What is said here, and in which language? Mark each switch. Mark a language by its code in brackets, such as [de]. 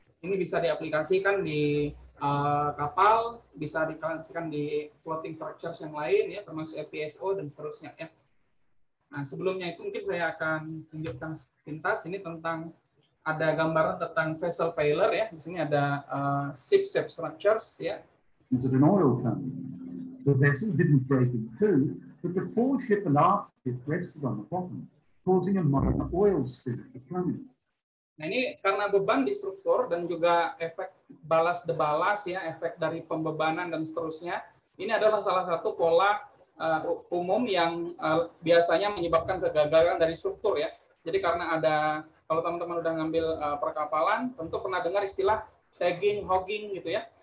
[id] Ini bisa diaplikasikan di kapal, bisa diaplikasikan di floating structures yang lain ya, termasuk FPSO dan seterusnya ya. Nah, sebelumnya itu mungkin saya akan tunjukkan pintas ini tentang ada gambaran tentang vessel failure ya. Di sini ada ship shape structures ya. [en] An oil tank. The vessel didn't break in two, but the foreship and aft ship rested on the bottom, causing a minor oil spill at the front. [id] Nah, ini karena beban di struktur dan juga efek balas debalas ya, efek dari pembebanan dan seterusnya. Ini adalah salah satu pola umum yang biasanya menyebabkan kegagalan dari struktur ya. Jadi karena ada, kalau teman-teman udah ngambil perkapalan, tentu pernah dengar istilah sagging, hogging gitu ya.